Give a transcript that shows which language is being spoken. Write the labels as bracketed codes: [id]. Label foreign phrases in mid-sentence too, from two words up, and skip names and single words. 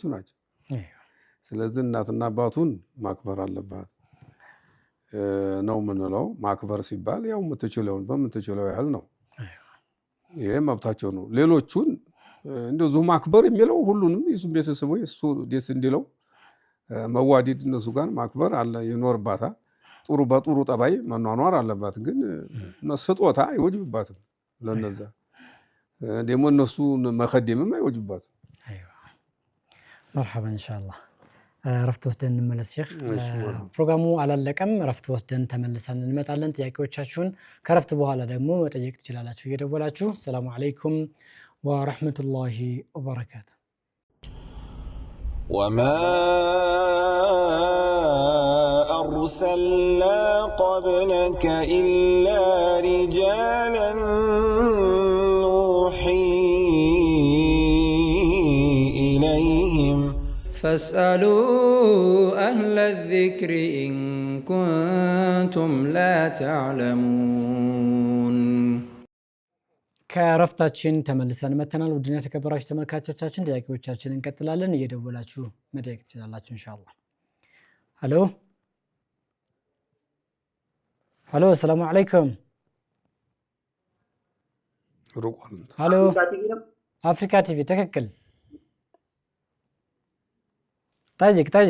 [am] ናቸው ስለዚህ እናትና አባቱን ማክበር አለባት ነው ምንለው ማክበር ሲባል ያው የምትችለውን በምትችለው ያህል ነው ይሄ መብታቸው ነው ሌሎቹን እንደዚሁ ማክበር የሚለው ሁሉንም የሱን ቤተሰቦች እሱ ደስ እንዲለው መዋደድ እነሱ ጋር ማክበር አለ ይኖርባታል ጥሩ በጥሩ ጠባይ መኗኗር አለባት ግን መስጦታ አይወጅባትም ለነዛ ደግሞ እነሱ መከደምም አይወጅባትም አይዋ [ar] مرحبا ان شاء الله [am] ረፍት ወስደን እንመለስ ሼክ ፕሮግራሙ አላለቀም ረፍት ወስደን ተመልሰን እንመጣለን ጥያቄዎቻችሁን ከረፍት በኋላ ደግሞ መጠየቅ ትችላላችሁ እየደወላችሁ [ar] السلام عليكم ورحمة الله وبركاته وما أرسلنا قبلك إلا رجالا نوحي إليهم فاسألوا أهل الذكر إن كنتم لا تعلمون [am] ከረፍታችን ተመልሰን መተናል ውድና ተከበራችሁ ተመልካቾቻችን ጥያቄዎቻችንን እንቀጥላለን እየደወላችሁ መጠየቅ ትችላላችሁ ኢንሻአላህ ሄሎ [ar] السلام عليكم [am] ሄሎ አፍሪካ ቲቪ ትክክል ጠይቅ